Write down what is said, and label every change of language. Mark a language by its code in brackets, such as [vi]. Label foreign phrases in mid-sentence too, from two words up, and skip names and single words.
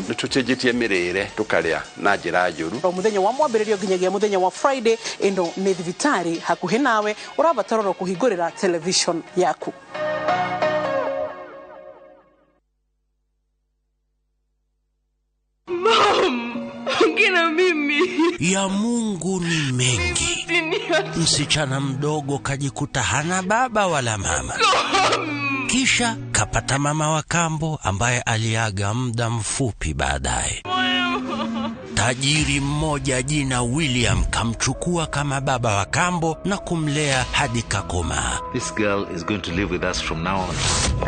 [ki] Nitucenjetie mirire tukaria na njira njuru. Muthenya wa mwambiririo nginyagia muthenya wa Friday ino ni thibitari hakuhi nawe urabatarwo kuhingurira television yaku. [sw] Ngina mimi. Ya Mungu ni mengi. Msichana mdogo kajikuta hana baba wala mama. Kisha kapata mama wa kambo ambaye aliaga muda mfupi baadaye. Tajiri mmoja jina William kamchukua kama baba wa kambo na kumlea hadi kakoma. [en] This girl is going to live with us from now on.